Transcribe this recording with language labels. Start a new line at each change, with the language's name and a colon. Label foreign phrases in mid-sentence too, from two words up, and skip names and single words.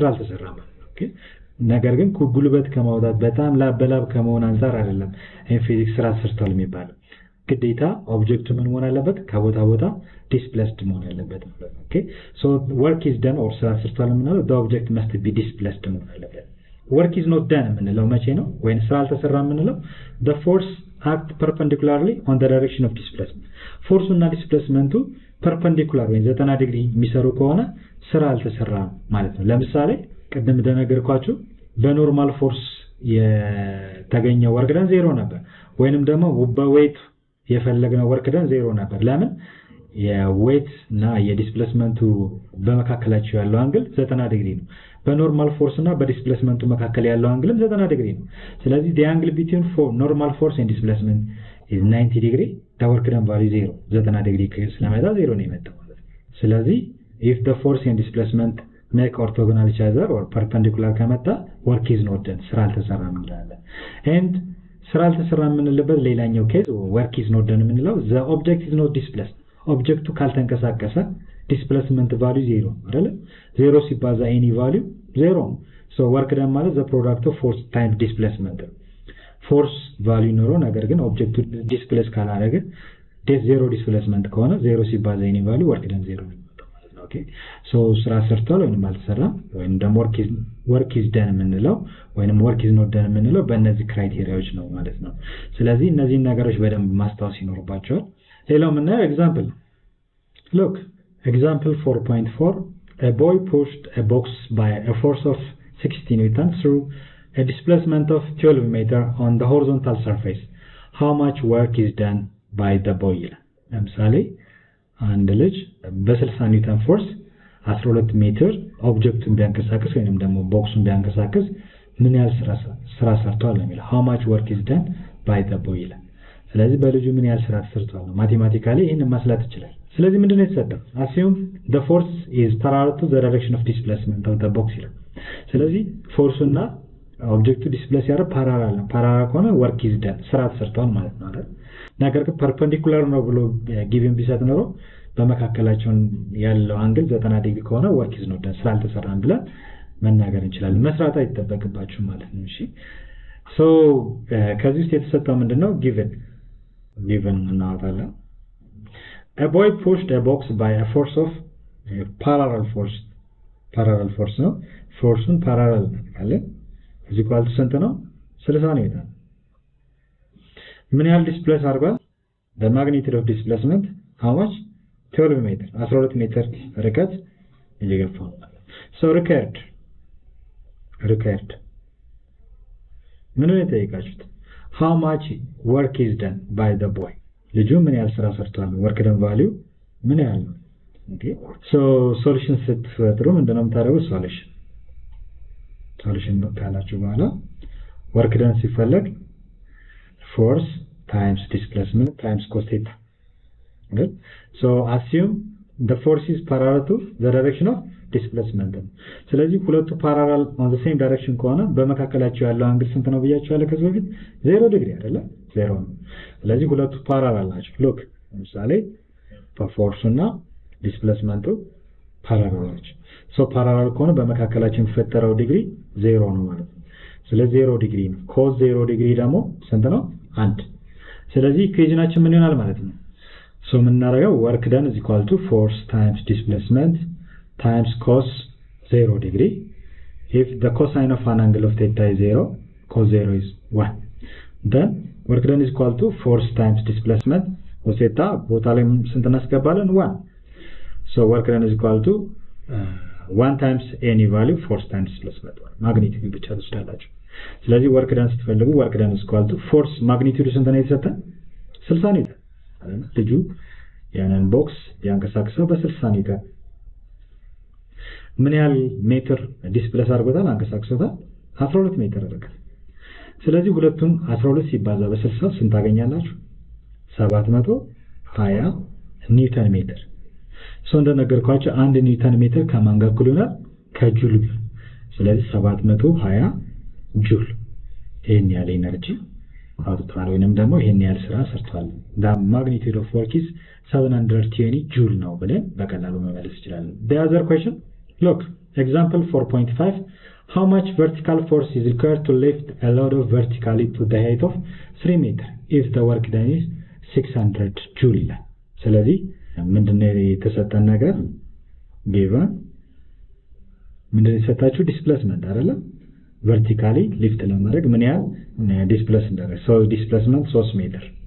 Amharic: አልተሰራም ኦኬ ነገር ግን ጉልበት ከማውጣት በጣም ላበላብ ከመሆን አንፃር አይደለም ይሄ ፊዚክስ ስራ ሰርቷል የሚባለው ግዴታ ኦብጀክቱ ምን መሆን አለበት ከቦታ ቦታ displaced መሆን አለበት ማለት ነው።
English: okay so work is done or
Amharic: ስራ ሰርቷል የምንለው
English: the object must be displaced
Amharic: መሆን አለበት።
English: work is not done
Amharic: የምንለው መቼ ነው ወይስ ስራ አልተሰራም የምንለው
English: the force act perpendicularly on the direction of displacement
Amharic: ፎርሱ እና ዲስፕሌስመንቱ ፐርፐንዲኩላር ወይ 90 ዲግሪ የሚሰሩ ከሆነ ስራ አልተሰራም ማለት ነው። ለምሳሌ ቀደም እንደነገርኳችሁ በኖርማል ፎርስ የተገኘው
English: work done
Amharic: 0 ነበር ወይንም ደግሞ በዌት የፈለግነው
English: work done
Amharic: 0 ነበር ለምን የዌት እና የዲስፕሌስመንቱ በመካከላቸው ያለው አንግል 90 ዲግሪ ነው በኖርማል ፎርስ እና በዲስፕሌስመንቱ መካከል ያለው አንግል 90 ዲግሪ ነው ስለዚህ
English: the angle between normal force and displacement is 90 degree the work done value 0
Amharic: 90 ዲግሪ ስለመጣ 0 ነው የመጣው ማለት ስለዚህ
English: if the force and displacement make orthogonal each other or perpendicular ከመጣ work is not done
Amharic: ስራ አልተሰራም እንላለን
English: and
Amharic: ስራ አልተሰራም የምንልበት ሌላኛው ኬዝ
English: work is not done የምንለው the object is not displaced
Amharic: ኦብጀክቱ ካልተንቀሳቀሰ
English: displacement value 0
Amharic: አይደል 0 ሲባዛ
English: any value 0 so work done ማለት the product of force times displacement force value
Amharic: ኖሮ ነገር ግን ኦብጀክቱ
English: displace ካላደረገ
Amharic: 0 displacement ከሆነ 0 ሲባዛ any value work done 0 ነው ማለት ነው።
English: okay so
Amharic: ስራ ሰርቷል ወይንም አልተሰራም ወይንም ደግሞ
English: work is done
Amharic: የምንለው ወይንም
English: work is not done
Amharic: የምንለው በእነዚህ ክራይቴሪያዎች ነው ማለት ነው። ስለዚህ እነዚህ ነገሮች በደንብ ማስታወስ ይኖርባቸዋል። ሌላው ምናየው ኤግዛምፕል
English: look example 4.4 a boy pushed a box by a force of 60 newtons through a displacement of 12 meter on the horizontal surface how much work is done by the boy
Amharic: ለምሳሌ አንድ ልጅ በ60 ኒውተን ፎርስ 12 ሜትር ኦብጀክቱን ቢያንቀሳቅስ ወይንም ደግሞ ቦክሱን ቢያንቀሳቅስ ምን ያህል ስራ ሰርቷል ነው የሚለው
English: how much work is done by the boy
Amharic: ስለዚህ በልጁ ምን ያህል ስራ ተሰርቷል ነው ማቴማቲካሊ ይሄን ማስላት ይችላል። ስለዚህ ምንድነው የተሰጠው
English: assume the force is parallel to the direction of displacement of the box
Amharic: ይላል። ስለዚህ ፎርሱና ኦብጀክቱ ዲስፕሌስ ያደረገ ፓራላል ነው ፓራላል ከሆነ
English: work is done
Amharic: ስራ ተሰርቷል ማለት ነው አይደል ነገር ግን ፐርፔንዲኩላር ነው ብሎ ጊቭን ቢሰጥ ነው በመካከላቸው ያለው አንግል 90 ዲግሪ ከሆነ
English: work is not done
Amharic: ስራ አልተሰራም ብለን መናገር እንችላለን መስራት አይተበቅባችሁ ማለት ነው። እሺ so ከዚህ ውስጥ የተሰጠው ምንድነው given እናወጣለን
English: a boy pushed a box by a force of parallel
Amharic: force ነው ፎርሱን parallel አለ እዚህ ኳልቱ ስንት ነው 60 ነው ይታል ምን ያህል ዲስፕሌስ አድርጓል
English: the magnitude of displacement how much
Amharic: 12 ሜትር 12 ሜትር ርቀት እየገፋው so
English: required
Amharic: ምን ነው የተጠየቃችሁት
English: how much work is done by the boy
Amharic: ልጁ ምን ያህል ስራ ሰርቷል
English: work done value
Amharic: ምን ያህል ነው
English: okay so solution ስትፈጥሩ
Amharic: ምንድነው የምታደርጉት
English: solution
Amharic: ካላችሁ በኋላ
English: work done ሲፈለግ force times displacement times cos theta good so assume the force is parallel to the direction of displacement
Amharic: ስለዚህ ሁለቱ
English: parallel on the same direction
Amharic: ከሆነ በመካከላቸው ያለው አንግል ስንት ነው ብያችኋለሁ ከዚህ በፊት 0 ዲግሪ አይደለ 0 ነው ስለዚህ ሁለቱ parallel ናቸው look ለምሳሌ force እና displacement parallel ናቸው so parallel ከሆነ በመካከላቸው የሚፈጠረው ዲግሪ 0 ነው ማለት ነው ስለዚህ 0 ዲግሪ ነው cos 0 ዲግሪ ደግሞ ስንት ነው 1 ስለዚህ ኢኩዌሽናችን ምን ይሆናል ማለት ነው so ምን እናደርጋው
English: work done is equal to force times displacement times cos 0 degree if the cosine of an angle of theta is 0 cos 0 is 1 then work done is equal to force times displacement cos theta
Amharic: ቦታ ላይ ስንት እናስገባለን
English: 1 so work done is equal to 1 times any value force times displacement magnitude
Amharic: ብቻ ትወስዳላችሁ ስለዚህ
English: work done ስትፈልጉ work done is equal to force magnitude
Amharic: ስንት ነው የተሰጠን 60 ኒውተን አይደል ልጁ ያንን ቦክስ ያንቀሳቅሰው በ60 ኒውተን ምን ያህል ሜትር ዲስፕሌስ አድርጎታል አንቀሳቅሶታል 12 ሜትር አድርጓል ስለዚህ ሁለቱም 12 ሲባዛ በ60 ስንት ታገኛላችሁ 720
English: newton meter
Amharic: እንደነገርኳችሁ 1
English: newton meter
Amharic: ከማን ጋር እኩል ይሆናል ከጁል ስለዚህ 720 ጁል ይሄን ያህል ኤነርጂ አውጥቷል ወይንም ደግሞ ይሄን ያህል ስራ ሰርቷል
English: the magnitude of work is 720
Amharic: ጁል ነው ብለን በቀላሉ መመለስ ይችላል
English: the other question look example 4.5 how much vertical force is required to lift a load of vertically to the height of 3 meter if the work done is 600 joule
Amharic: ይላል ስለዚህ ምንድነው የተሰጠን ነገር
English: given
Amharic: ምንድነው የተሰጣችሁ ዲስፕሌስመንት አይደለ
English: vertically lift
Amharic: ለማድረግ ምን ያህል ዲስፕሌስ እንዳደረገ
English: so displacement 3 ሜትር